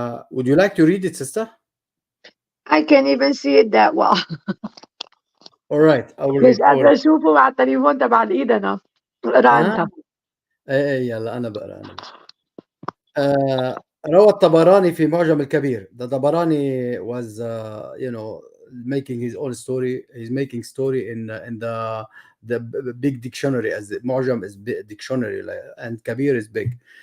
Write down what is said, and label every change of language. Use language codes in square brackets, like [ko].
[en] Would you like to read it, sister? I can't even see it that well. All right, I will [ar] مش [en] read. [ar] قادرة أشوفه مع التليفون تبع الإيد أنا. اقرا أنت. ايه يلا انا بقرا روى الطبراني في معجم الكبير. [en] The Tabarani was making his own story. He's making story in the big dictionary, as معجم is big dictionary and Kabir is big.